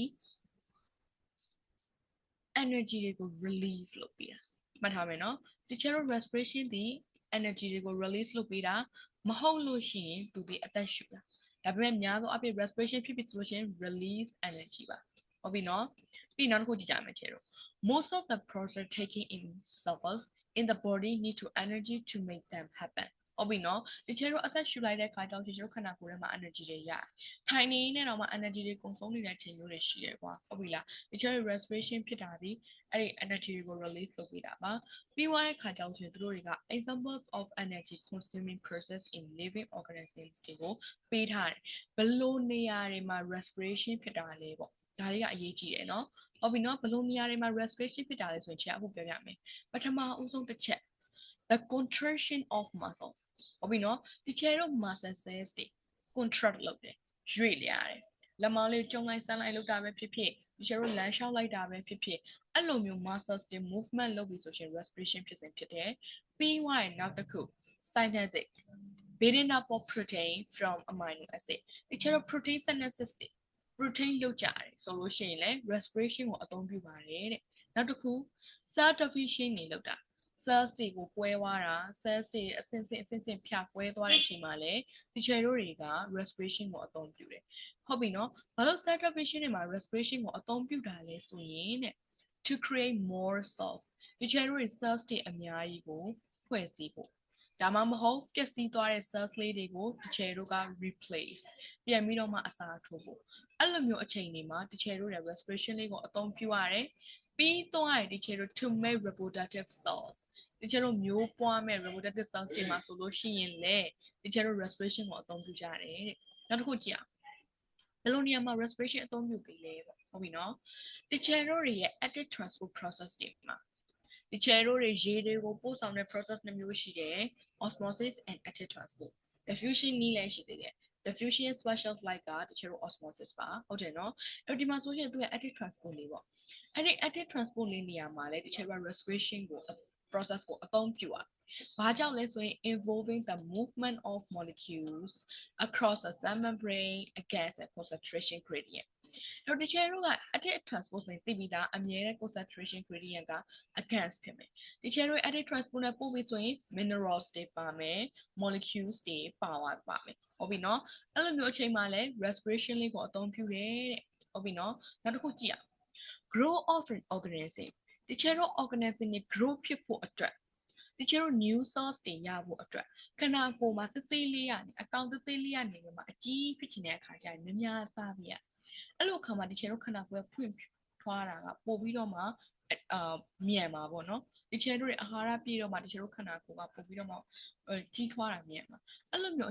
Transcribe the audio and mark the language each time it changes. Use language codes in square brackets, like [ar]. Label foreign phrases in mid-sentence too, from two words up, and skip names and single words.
[my] energy တွေကို release လုပ်ပေးတာမှတ်ထားမယ်နော်ဒီချက်တော့ respiration ဒီ energy တွေကို release လုပ်ပေးတာမဟုတ်လို့ရှိရင်သူဒီအသက်ရှူတာဒါပေမဲ့များသောအားဖြင့် respiration ဖြစ်ဖြစ်ဆိုလို့ရှိရင် [en] release energy [my] ပါဟုတ်ပြီနော်ပြီးနောက်တစ်ခုကြည့်ကြမယ်ချက်တော့ most [en] of the process taking in cells in the body need to energy to make them happen [my] ဟုတ်ပြီနော်ဒီချက်တော့အသက်ရှူလိုက်တဲ့ခါကျတော့ဒီချက်ခန္ဓာကိုယ်ထဲမှာ energy တွေရတယ်ထိုင်နေနေတော့မှ energy တွေကုန်ဆုံး နေတဲ့ချိန်မျိုးတွေရှိတယ်ကွာဟုတ်ပြီလားဒီချက် respiration ဖြစ်တာဒီအဲ့ဒီ energy တွေကို release လုပ်ပေးတာပါပြီးသွားတဲ့ခါကျတော့သူတို့တွေက [en] examples of energy consuming process in living organisms [my] တွေကိုပေးထားတယ်ဘယ်လိုနေရာတွေမှာ respiration ဖြစ်တာလဲပေါ့ဒါ လေးကအရေးကြီးတယ်နော်ဟုတ်ပြီနော်ဘယ်လိုနေရာတွေမှာ respiration ဖြစ်တာလဲဆိုရင်ချက်အခုပြောပြမယ်ပထမအဦးဆုံးတစ်ချက် [en] the contraction of muscles [my] ဟုတ်ပြီနော်ဒီချက်တော့ [en] muscle cells [my] တွေ contract လုပ်တယ်ရွေ့လျားတယ်လက်မောင်းလေးကျုံလိုက်ဆန်းလိုက်လုပ်တာပဲဖြစ်ဖြစ်ဒီချက်တော့လမ်းလျှောက်လိုက်တာပဲဖြစ်ဖြစ်အဲ့လိုမျိုး muscles တွေ movement လုပ်ပြီးဆိုရင် respiration ဖြစ်စဉ်ဖြစ်တယ်ပြီးွားရင်နောက်တစ်ခု synthetic [en] building up of protein from amino acid [my] တချို့ [en] protein synthesis [my] တွေ protein လုပ်ကြတယ်ဆိုလို့ရှိရင်လည်း respiration ကိုအသုံးပြုပါတယ်တဲ့နောက်တစ်ခု [en] cell division [my] တွေလုပ်တာ cells တွေကိုကွဲသွားတာ cells တွေအဆင့်ဆင့်ဖြာကွဲသွားတဲ့အချိန်မှာလည်းတချို့တွေက respiration ကိုအသုံးပြုတယ်ဟုတ်ပြီနော်ဘာလို့ [en] cell division [my] တွေမှာ respiration ကိုအသုံးပြုတာလဲဆိုရင်တဲ့ [en] to create more cells [my] တချို့တွေ cells တွေအများကြီးကိုဖွဲ့စည်းဖို့ဒါမှမဟုတ်ပျက်စီးသွားတဲ့ cells လေးတွေကိုတချို့တို့က replace ပြန်ပြီးတော့မှအစားထိုးဖို့အဲ့လိုမျိုးအချိန်တွေမှာတချို့တို့ရဲ့ respiration လေးကိုအသုံးပြုရတယ်ပြီးသွားရင်တချို့တို့ [en] to make reproductive cells [my] တချို့တို့မျိုးပွားမဲ့ [en] reproductive cells [my] တွေမှာဆိုလို့ရှိရင်လည်းတချို့တို့ respiration ကိုအသုံးပြုကြတယ်တဲ့နောက်တစ်ခုကြည့်အောင်ဘယ်လိုနေရာမှာ respiration အသုံးပြုပြီးလဲပေါ့ဟုတ်ပြီနော်တချို့တို့ရဲ့ [en] active transport process [my] တွေမှာတချို့တို့ရေတွေကိုပို့ဆောင်တဲ့ process နှမျိုးရှိတယ် [en] osmosis and active transport diffusion [my] နည်းလည်းရှိသေးတယ် [en] diffusion special flight [my] ကတချို့တို့ osmosis ပါဟုတ် တယ်နော်အဲ့ဒီမှာဆိုရင်သူရဲ့ [en] active transport [my] လေးပေါ့အဲ့ဒီ [en] active transport [my] လေးနေရာမှာလည်းတချို့က respiration ကို process ကိုအသုံးပြုอ่ะဘာကြောင့်လဲဆိုရင် [en] involving the movement of molecules across the cell membrane against a concentration gradient [my] တော့တချို့တို့က [en] active transport [my] ဆိုရင်သိပြီးသားအမြဲတမ်း [en] concentration gradient [my] က against ဖြစ်မယ်တချို့တို့ [en] active transport [my] နဲ့ပို့ပြီးဆိုရင် minerals တွေပါမယ် molecules တွေပါမယ်ဟုတ်ပြီနော်အဲ့လိုမျိုးအချိန်မှာလဲ respiration လေးကိုအသုံးပြုတယ်တဲ့ဟုတ်ပြီနော်နောက်တစ်ခုကြည့်အောင် [en] grow of an organism [my] တချို့တို့ organism တွေ grow ဖြစ်ဖို့အတွက်တချို့တို့ [en] new source [my] တွေရ ဖို့အတွက်ခန္ဓာကိုယ်မှာသေးသေးလေးရနေအကောင်သေးသေးလေးရနေမှာအကြီးဖြစ်ချင်တဲ့အခါကျရင်များများစားပြရအဲ့လိုအခါမှာတချို့တို့ခန္ဓာကိုယ်ဖွင့်ထွားတာကပို့ ပြီးတော့မှမြန်မှာပေါ့နော်တချို့တို့အာဟာရပြည့်တော့မှတချို့တို့ခန္ဓာကိုယ်ကပို့ပြီးတော့မှကြီးထွားတာမြန်မှာအဲ့လိုမျိုးအ